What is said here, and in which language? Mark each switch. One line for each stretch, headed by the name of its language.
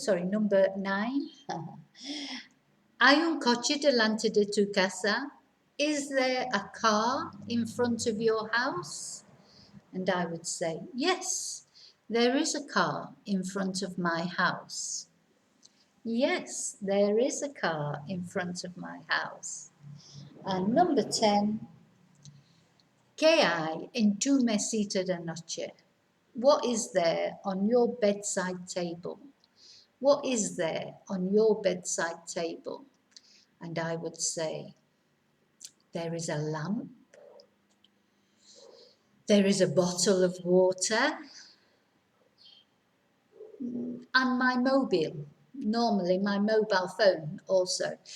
English: Number 9.
Spanish: Hay un coche delante de tu casa?
English: Is there a car in front of your house? And I would say, yes, there is a car in front of my house. Yes, there is a car in front of my house. And number 10,
Spanish: ¿qué hay en tu mesita de noche?
English: What is there on your bedside table? What is there on your bedside table? And I would say, there is a lamp, there is a bottle of water, and my mobile, normally my mobile phone also.